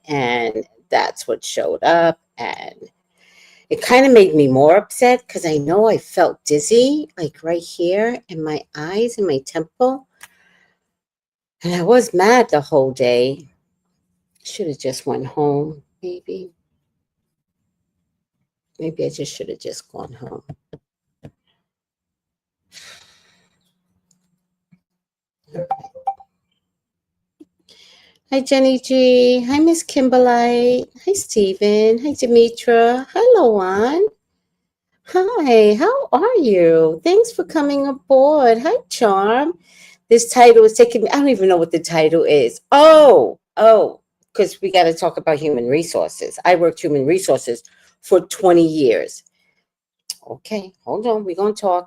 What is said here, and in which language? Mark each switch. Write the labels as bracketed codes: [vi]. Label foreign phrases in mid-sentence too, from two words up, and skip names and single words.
[en] And that's what showed up. And it kind of made me more upset because I know I felt dizzy, like right here in my eyes and my temple. And I was mad the whole day. Should have just went home, maybe. Maybe I just should have just gone home. Hi, Jenny G. Hi, Miss Kimberlite. Hi, Stephen. Hi, Demetra. Hi, Loan. Hi, how are you? Thanks for coming aboard. Hi, Charm. This title is taking me, I don't even know what the title is. Because we got to talk about human resources. I worked human resources for 20 years. Okay, hold on. We're going to talk.